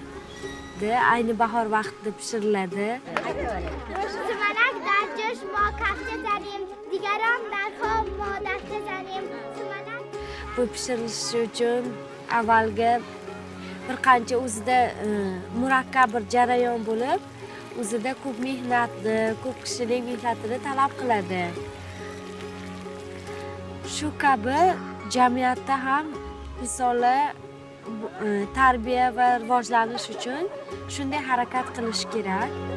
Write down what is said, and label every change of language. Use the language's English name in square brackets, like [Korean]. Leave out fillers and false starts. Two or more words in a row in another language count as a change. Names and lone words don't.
[Uzbek] Ayni bahor vaqtida pishiriladi. [Persian] sumalak در جوش ما کفته زنیم دیگران در خواب ما دسته زنیم sumalak. [Uzbek] Bu pishirilishi uchun avvalgi bir qancha o'zida murakkab bir jarayon bo'lib, o'zida ko'p mehnatni, ko'p kishining mehnatini talab qiladi. shu kabi jamiyatda ham misoli tarbiya va rivojlanish uchun shunday harakat qilish kerak.